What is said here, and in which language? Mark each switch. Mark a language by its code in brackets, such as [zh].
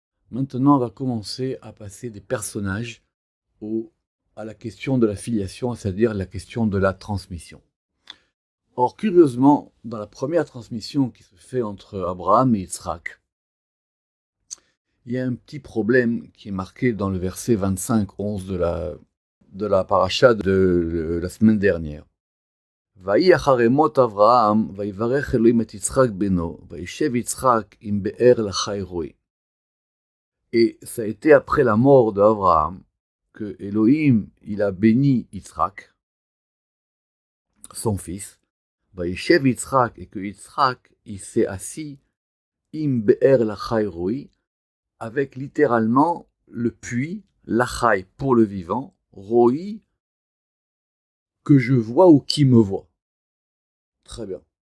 [fr] Maintenant, on va commencer à passer des personnages à la question de la filiation, c'est-à-dire la question de la transmission. Or, curieusement, dans la première transmission qui se fait entre Abraham et Yitzhak, il y a un petit problème qui est marqué dans le verset 25-11 de la paracha de la semaine dernière. [he] ויהי אחרי מות אברהם, ויברך אלוהים את יצחק בנו, וישב יצחק עם באר לחי רועי. [fr] Et ça a été après la mort d'Abraham que Elohim, il a béni Yitzhak, son fils, [he] וישב [fr] Yitzhak, et que Yitzhak, il s'est assis, [he] im be'er lachai roi, [fr] avec littéralement le puits, lachai pour le vivant, roi, que je vois ou qui me voit. Très bien.